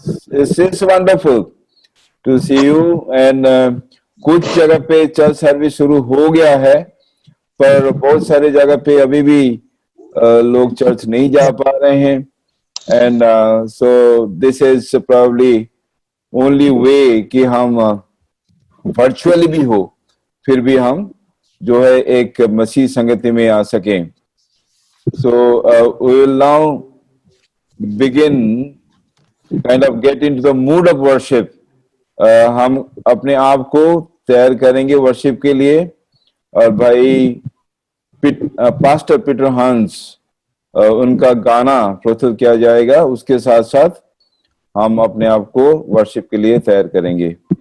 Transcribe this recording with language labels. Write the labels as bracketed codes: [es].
[en] It's wonderful to see you. [hi] And कुछ जगह पे चर्च सर्विस शुरू हो गया है, पर बहुत सारे जगह पे अभी भी लोग चर्च नहीं जा पा रहे हैं. [en] and so this is probably only way [hi] कि हम वर्चुअली भी हो, फिर भी हम जो है एक मसीह संगति में आ सकें. [en] So we will now begin kind of get into the mood of worship. [hi] हम अपने आप को तैयार करेंगे वर्शिप के लिए, और भाई पास्टर पीटर हंस उनका गाना प्रस्तुत किया जाएगा. उसके साथ साथ हम अपने आप को वर्शिप के लिए तैयार करेंगे.